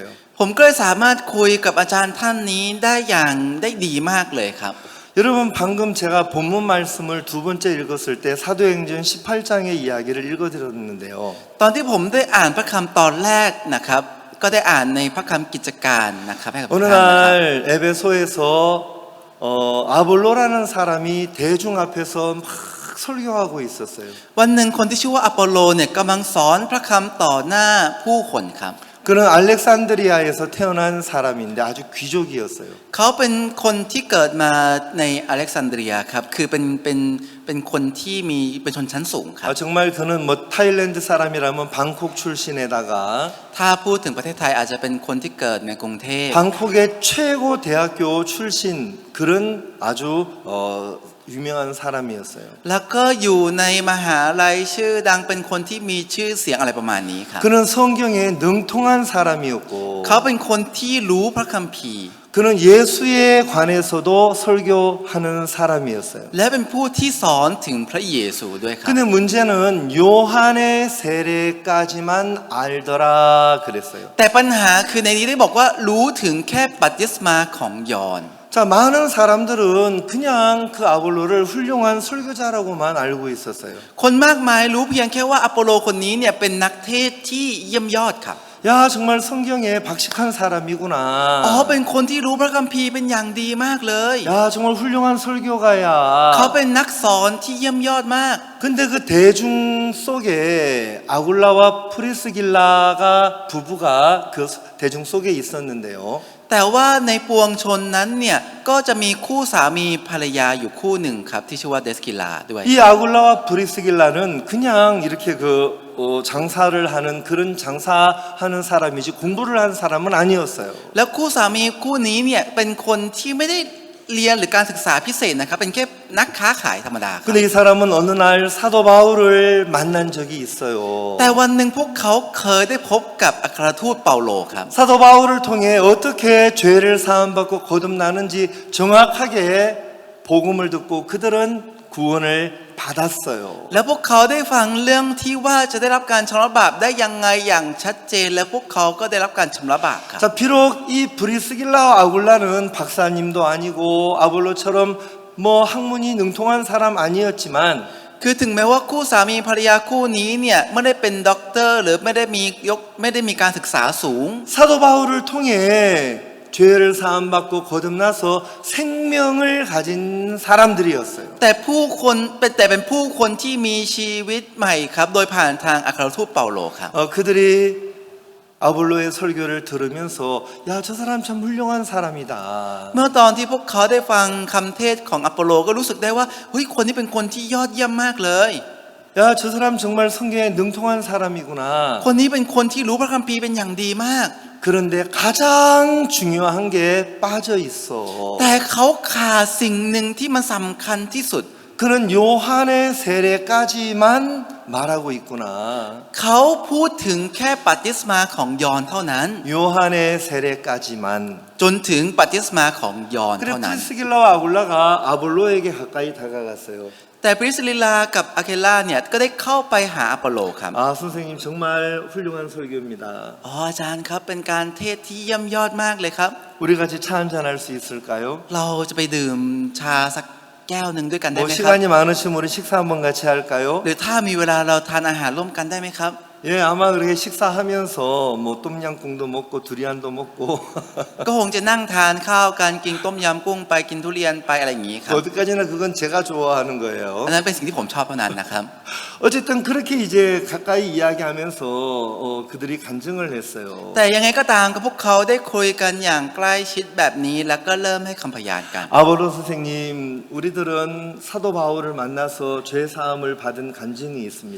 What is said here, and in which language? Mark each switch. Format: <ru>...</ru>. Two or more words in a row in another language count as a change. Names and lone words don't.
<th>ผมก็เลยสามารถคุยกับอาจารย์ท่านนี้ได้ดีมากเลยครับ</th> <ko>여러분 방금 제가 본문 말씀을 두 번째 읽었을 때 사도행전 18장의 이야기를 읽어드렸는데요.</ko> <th>ตอนที่ผมได้อ่านพระคำตอนแรกนะครับก็ได้อ่านในพระคำกิจการนะครับให้กับทุก</th> <ko>어느</ko> <th>ท่านนะครับ</th> <ko>날 에베소에서 아볼로라는 사람이 대중 앞에서 막 설교하고 있었어요.</ko> <th>วันหนึ่งคนที่ชื่อว่าอโปโลเนี่ยกำลังสอนพระคำต่อหน้าผู้คนครับ</th> <ko>그는 알렉산드리아에서 태어난 사람인데 아주 귀족이었어요.</ko> <th>เขาเป็นคนที่เกิดมาในอเล็กซานเดรียครับคือเป็นคนที่มีเป็นชนชั้นสูงครับ</th> <ko>정말 그는 뭐 타일랜드 사람이라면 방콕 출신에다가</ko> <th>ถ้าพูดถึงประเทศไทยอาจจะเป็นคนที่เกิดในกรุงเทพ</th> <ko>방콕의 최고 대학교 출신 그런 아주 유명한 사람이었어요.</ko> <th>แล้วก็อยู่ในมหาลัยชื่อดังเป็นคนที่มีชื่อเสียงอะไรประมาณนี้ครับ</th> <ko>그는 성경에 능통한 사람이었고</ko> <th>เขาเป็นคนที่รู้พระคัมภีร์</th> <ko>그는 예수에 관해서도 설교하는 사람이었어요.</ko> <th>และเป็นผู้ที่สอนถึงพระเยซูด้วยครับ</th> <ko>근데 문제는 요한의 세례까지만 알더라 그랬어요.</ko> <th>แต่ปัญหาคือในนี้ได้บอกว่ารู้ถึงแค่บัพติศมาของยอห์น</th> <ko>자, 많은 사람들은 그냥 그 아볼로를 훌륭한 설교자라고만 알고 있었어요.</ko> <th>คนมากมายรู้เพียงแค่ว่าอโปโลคนนี้เนี่ยเป็นนักเทศที่เยี่ยมยอดครับ</th> <ko>야, 정말 성경에 박식한 사람이구나.</ko> <th>เป็นคนที่รู้พระคัมภีร์เป็นอย่างดีมากเลย</th> <ko>야, 정말 훌륭한 설교가야.</ko> <th>เขาเป็นนักสอนที่เยี่ยมยอดมาก</th> <ko>근데 그 대중 속에 아굴라와 프리스길라가 부부가 그 대중 속에 있었는데요.</ko> <th>แต่ว่าในปวงชนนั้นเนี่ยก็จะมีคู่สามีภรรยาอยู่คู่หนึ่งครับที่ชื่อว่าเดสกิลาด้วย</th> <ko>이 아굴라와 프리스길라는 그냥 이렇게 장사를 하는 그런 장사하는 사람이지 공부를 한 사람은 아니었어요.</ko> <th>แล้วคู่สามีคู่นี้เนี่ยเป็นคนที่ไม่ได้เรียนหรือการศึกษาพิเศษนะครับเป็นแค่นักค้าขายธรรมดาครับ</th> <ko>근데 이 사람은 어느 날 사도 바울을 만난 적이 있어요.</ko> <th>แต่วันหนึ่งพวกเขาเคยได้พบกับอัครทูตเปาโลครับ</th> <ko>사도 바울을 통해 어떻게 죄를 사함받고 거듭나는지 정확하게 복음을 듣고 그들은 구원을 받았어요.</ko> <th>แล้วพวกเขาได้ฟังเรื่องที่ว่าจะได้รับการชำระบาปได้ยังไงอย่างชัดเจนและพวกเขาก็ได้รับการชำระบาปครับ</th> <ko>자, 비록 이 브리스길라와 아굴라는 박사님도 아니고 아볼로처럼 뭐 학문이 능통한 사람 아니었지만</ko> <th>คือถึงแม้ว่าคู่สามีภรรยาคู่นี้เนี่ยไม่ได้เป็นด็อกเตอร์หรือไม่ได้มีการศึกษาสูง</th> <ko>사도 바울을 통해 죄를 사함받고 거듭나서 생명을 가진 사람들이었어요.</ko> <th>แต่เป็นผู้คนที่มีชีวิตใหม่ครับโดยผ่านทางอัครทูตเปาโลครับ</th> <ko>그들이 아볼로의 설교를 들으면서 야, 저 사람 참 훌륭한 사람이다.</ko> <th>เมื่อตอนที่พวกเขาได้ฟังคำเทศของอัปโปโลก็รู้สึกได้ว่าเฮ้ยคนนี้เป็นคนที่ยอดเยี่ยมมากเลย</th> <ko>야, 저 사람 정말 성경에 능통한 사람이구나.</ko> <th>คนนี้เป็นคนที่รู้พระคัมภีร์เป็นอย่างดีมาก</th> <ko>그런데 가장 중요한 게 빠져 있어.</ko> <th>แต่เขาขาดสิ่งหนึ่งที่มันสำคัญที่สุด</th> <ko>그는 요한의 세례까지만 말하고 있구나.</ko> <th>เขาพูดถึงแค่บัพติศมาของยอห์นเท่านั้น</th> <ko>요한의 세례까지만.</ko> <th>จนถึงบัพติศมาของยอห์น</th> <ko>그래</ko> <th>เท่านั้น</th> <ko>프리스길라와 아굴라가 아볼로에게 가까이 다가갔어요.</ko> <th>แต่ปริสลิลากับอาเคล่าเนี่ยก็ได้เข้าไปหาอัปโปโลครับ</th> <ko>아, 선생님 정말 훌륭한 설교입니다.</ko> <th>อ๋ออาจารย์ครับเป็นการเทศที่เยี่ยมยอดมากเลยครับ</th> <ko>우리 같이 차 한잔 할 수 있을까요?</ko> <th>เราจะไปดื่มชาสักแก้วหนึ่งด้วยกันได้</th> <ko>뭐</ko> <th>ไหมครับ</th> <ko>시간이 많으시면 우리 식사 한번 같이 할까요?</ko> <th>หรือถ้ามีเวลาเราทานอาหารร่วมกันได้ไหมครับ</th> <ko>예, 아마 그렇게 식사하면서 뭐 똠양꿍도 먹고 두리안도 먹고</ko> <th>ก็คงจะนั่งทานข้าวกันกินต้มยำกุ้งไปกินทุเรียนไปอะไรอย่างนี้ครับ</th> <ko>어디까지나 그건 제가 좋아하는 거예요.</ko> <th>อันนั้นเป็นสิ่งที่ผมชอบเท่านั้นนะครับ</th> <ko>어쨌든 그렇게 이제 가까이 이야기하면서 그들이 간증을 했어요.</ko> <th>แต่ยังไงก็ตามกับพวกเขาได้คุยกันอย่างใกล้ชิดแบบนี้แล้วก็เริ่มให้คำพยานกัน</th> <ko>아볼로 선생님, 우리들은 사도 바울을 만나서 죄 사함을 받은 간증이 있습니다.</ko>